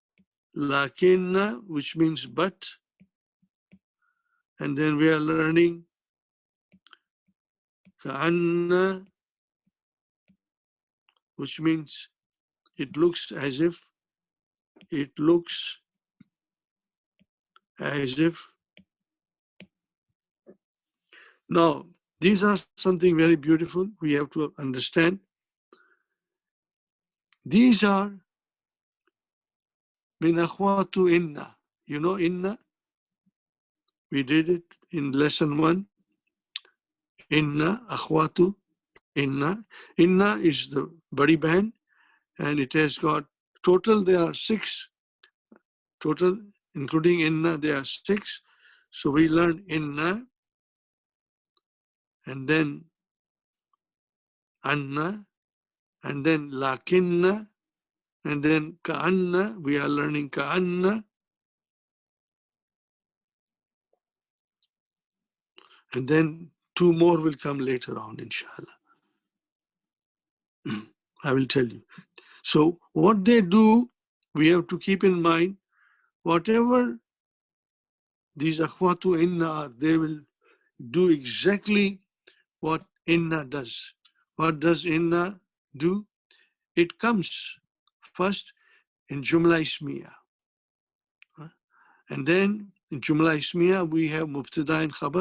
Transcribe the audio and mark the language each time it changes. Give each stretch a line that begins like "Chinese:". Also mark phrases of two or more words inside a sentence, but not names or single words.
English: Lakinna, which means but. And then we are learning ka'anna, which means it looks as if, it looks as if. Now, these are something very beautiful we have to understand. These are
Arabic: من أخوات إنّ.
English: You know inna? We did it in lesson 1.
Arabic: إنّ، أخوات، إنّ.
English: Inna is the body band, and it has got total, there are 6. Total, including inna, there are 6. So we learn inna, and then anna, and then lakinna, and then ka'anna. We are learning ka'anna. And then 2 more will come later on, inshallah. I will tell you. So what they do, we have to keep in mind, whatever these
Arabic: أخوات إنّ
English: are, they will do exactly what inna does. What does inna do? It comes first in
Arabic: جملة اسمية.
English: And then in
Arabic: جملة اسمية,
English: we have Mubtada and Khabar.